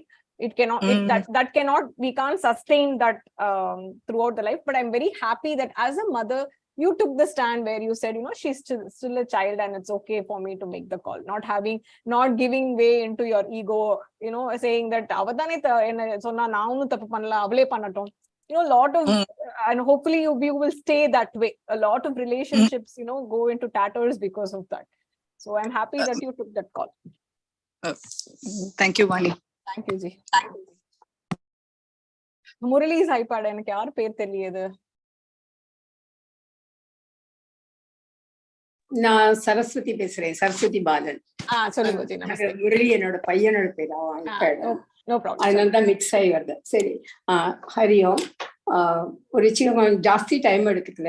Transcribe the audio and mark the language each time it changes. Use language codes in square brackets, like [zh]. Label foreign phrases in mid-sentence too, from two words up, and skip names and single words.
[en] It cannot, that cannot, we can't sustain that throughout the life. But I'm very happy that as a mother, you took the stand where you said, she's still a child and it's okay for me to make the call, not giving way into your ego, saying that [ta] அவதானே சொன்னா நான் ஒண்ணு தப்பு பண்ணல அவளே பண்ணட்டும், [en] lot of and hopefully you will stay that way. A lot of relationships go into tatters because of that. So I'm happy that you took that call. Thank you, Vani. Thank you, ji. Murali's iPad [ta] எனக்கு யார் பேர் தெரியுது? நான் சரஸ்வதி பேசுறேன், சரஸ்வதி பாலன். சொல்லுங்க ஜி. நமஸ்தே. முரளி என்னோட பையனோட பேர். அதனால தான் மிக்ஸ் ஆகி வருது. சரி, ஹரியோம். ஒரு சின்ன ஜாஸ்தி டைம் எடுத்துக்கல.